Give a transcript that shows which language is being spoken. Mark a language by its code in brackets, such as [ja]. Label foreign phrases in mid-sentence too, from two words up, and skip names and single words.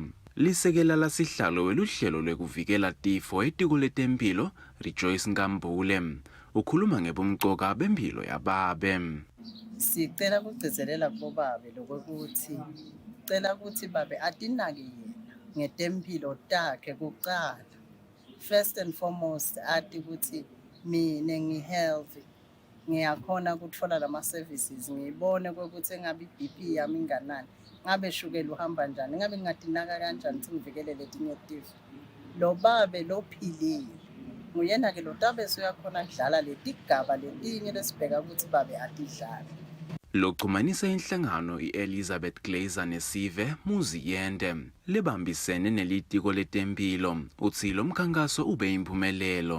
[ss] Lisekela lasihlalo weluhlelo lwekuvikela tifo etiko letempilo Rejoice Nkambule ukhuluma ngebumcoka bempilo yababe. Sicela kugcizelela kubabe lokuthi cela ukuthi babe atinake yena ngetempilo takhe kuqala first [en] and foremost [ss] ati ukuthi mina ngihealthy ngiyakhona ukuthola lama services ngibone ukuthi engabe iBP yami inganani ngabe shukela uhamba njani ngabe ngingatinaka kanjani ukuthi ngivikele letinye tifo lo babe lophilile nguyena ke lo tabe uyakhona kudlala letigaba letinye lesibheka ukuthi babe atidlala. Lokuxhumanisa inhlangano iElizabeth Glazer nesive Muziyende lebambisene nelitiko letempilo uthi lo mkhankaso ube impumelelo.